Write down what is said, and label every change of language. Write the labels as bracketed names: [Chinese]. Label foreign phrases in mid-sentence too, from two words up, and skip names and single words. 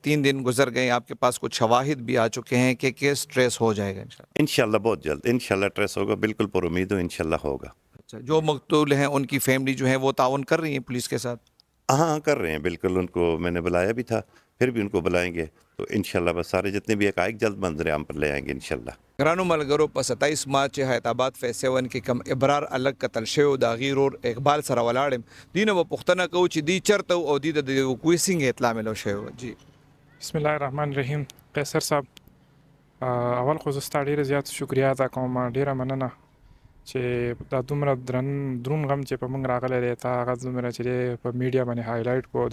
[Urdu] 3 دن گزر گئے، آپ کے پاس کچھ شواہد بھی آ چکے ہیں کہ کیس ٹریس ہو جائے گا انشاءاللہ؟ انشاءاللہ بہت جلد انشاءاللہ ٹریس ہوگا، بالکل پر امید ہوں انشاءاللہ ہوگا. اچھا، جو مقتول ہیں ان کی فیملی جو ہے وہ تعاون کر رہی ہے پولیس کے ساتھ؟ ہاں کر رہے ہیں بالکل. ان کو میں نے بلایا بھی تھا، پھر بھی ان کو بلائیں گے. تو انشاءاللہ بس سارے جتنے بھی حقائق جلد منظر عام پر لے آئیں گے انشاءاللہ. [Pashto] گرانو ملګرو، په 27 مارچ حیات آباد فیز 7 کې کم ابرار الګ قتل شوی د هغې ورور اقبال سره ولاړم. دوی نه به پوښتنه کوو چې دوی چېرته وو او دوی ته د وقوعې څنګه اطلاع میلو شوې وه. جی [Arabic] بسم الله الرحمن الرحیم. [Pashto] قیصر صاحب، اول خو زه ستا ډېره زیات شکریا ادا کوم، ډېره مننه چې دا دومره درون غم چې په موږ راغلی دی، تا هغه دومره چې دی په میډیا باندې هایلایټ کړو.